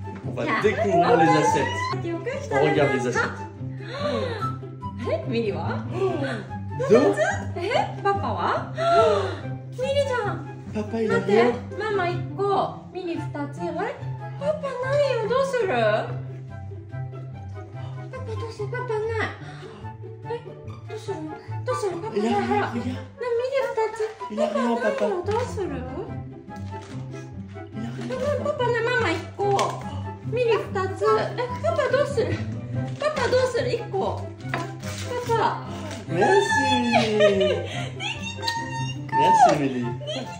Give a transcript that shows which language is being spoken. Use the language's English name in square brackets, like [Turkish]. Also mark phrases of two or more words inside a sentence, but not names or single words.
[French] On va découvrir les assiettes. On regarde les assiettes. [Japanese] ミリは [French] Deux. [Japanese] パパはミリちゃん [French] Papa, il a [Japanese] 待って [French] rien. [Japanese] ママ1個ミリ2つあれパパないよどうするパパどうするパパないどうするどうするパパ [French] Il [Japanese] ない [French] a [Japanese] ほら [French] rien, regarde. [Japanese] ミリ2つ [French] Il [Japanese] パ [French] a [Japanese] パ [French] rien, [Japanese] ない [French] papa. [Japanese] よどうする [French] Il a rien. [Japanese] パパねママ1個ミリ2つパパどうするパパどうする1個パパ [French] Merci. Merci, Mélie.